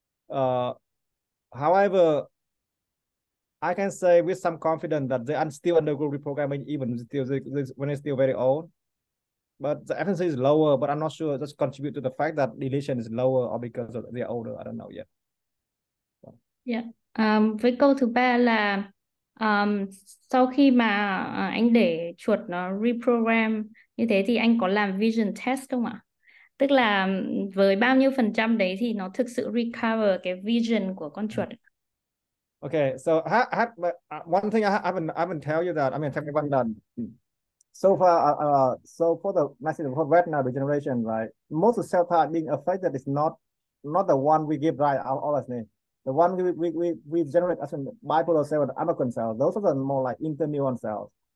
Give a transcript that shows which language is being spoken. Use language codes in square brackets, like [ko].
[en] However, I can say with some confidence that they are still undergo reprogramming even when it's still very old. But the efficiency is lower, but I'm not sure that's contribute to the fact that deletion is lower or because they're older. I don't know yet. Yeah. [vi] Với câu thứ ba là sau khi mà anh để chuột nó reprogram như thế thì anh có làm vision test không ạ? Tức là với bao nhiêu % đấy thì nó thực sự recover cái vision của con chuột? [en] Okay, so one thing I haven't tell you that, I mean, tell that so far, so for the for retina regeneration, right, most of the cell type being affected is not the one we give right all as name. The one we generate as in bipolar cell and amacrine cells, those are the more like interneuron cells.